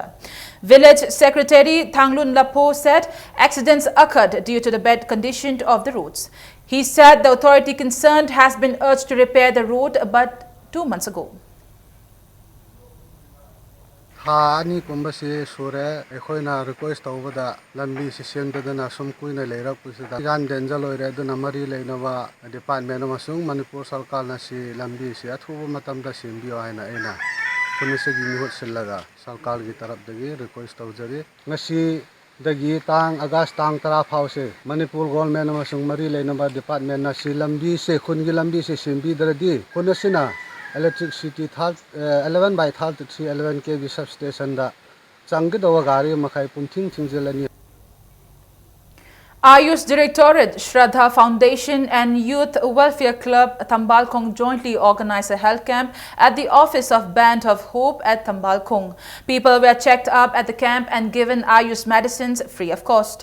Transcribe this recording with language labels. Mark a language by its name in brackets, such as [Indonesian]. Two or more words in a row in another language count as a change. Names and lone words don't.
[English] Village Secretary Thanglun Lapo said accidents occurred due to the bad condition of the roads. He said the authority concerned has been urged to repair the road but 2 months ago. [Manipuri] Hani kumbasi sure ekhoina request tawada lambi session dadana sum kuina leira pusida gan denjal oire duna mari leinawa department amasung Manipur sarkar na si lambi si athuba matamda simbio haina ena punisagi mihut sillaga sarkar gi taraf dagi request tawjari ngasi dagi tang August tang tara phause Manipur government amasung mari leinawa department na si lambi se khungi lambi se simbi daradi kunasina electricity [English] 11 by 33 11 kV substation [Manipuri] da changdawa gari makai punthing thingjelani. [English] Ayush Directorate, Shraddha Foundation and Youth Welfare Club Tambalkhung jointly organized a health camp at the office of Band of Hope at Tambalkhung. People were checked up at the camp and given Ayush medicines free of cost.